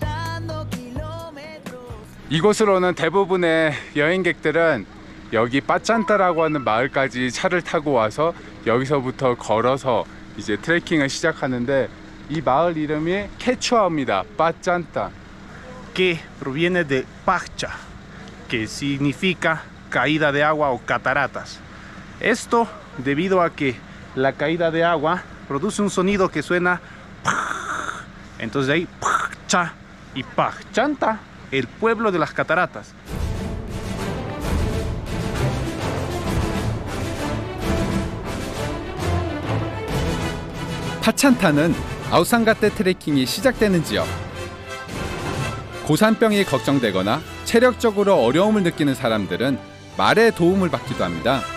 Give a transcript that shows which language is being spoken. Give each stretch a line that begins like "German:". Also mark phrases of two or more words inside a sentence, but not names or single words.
Korean: 이곳으로 오는 대부분의 여행객들은 여기 빠짠타라고 하는 마을까지 차를 타고 와서 여기서부터 걸어서 이제 트레킹을 시작하는데 이 마을 이름이 케추아어입니다. 빠짠타.
Spanish: Que proviene de pacha, que significa caída de agua o cataratas. Esto debido a que la caída de agua produce un sonido que suena entonces de ahí cha y Pachanta, el pueblo de las cataratas.
Korean: 파찬타는 아우상가테 트레킹이 시작되는 지역. 고산병이 걱정되거나 체력적으로 어려움을 느끼는 사람들은 말의 도움을 받기도 합니다.